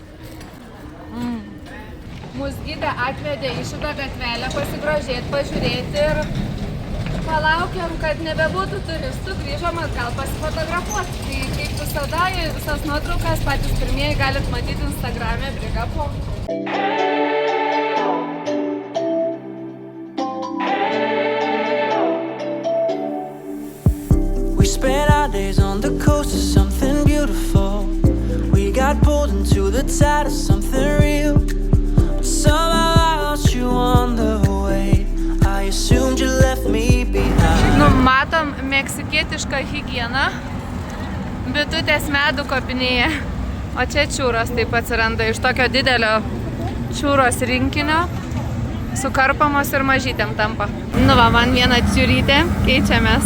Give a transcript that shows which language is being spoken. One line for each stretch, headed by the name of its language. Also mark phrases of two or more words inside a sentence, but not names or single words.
Lithuanian: Mūsų gidė atvedė į šitą gatvelę pasigrožėti, pažiūrėti ir palaukėm, kad nebebūtų turistų, grįžom atgal pasifotografuoti. Tai kaip visada, visas nuotraukas patys pirmieji galit matyti Instagrame Brigapo.
English: We spent our days on the coast of something beautiful. We got pulled into the tide of something real. But somehow I lost you on the way. I assumed you left me behind.
Lithuanian: Nu, matom meksikietišką higieną. Bitutės medų kopinėje. O čia čiūros taip atsiranda iš tokio didelio čiūros rinkinio. Sukarpamos ir mažytėm tampa. Nu va, man viena čiūrytė, keičiamės.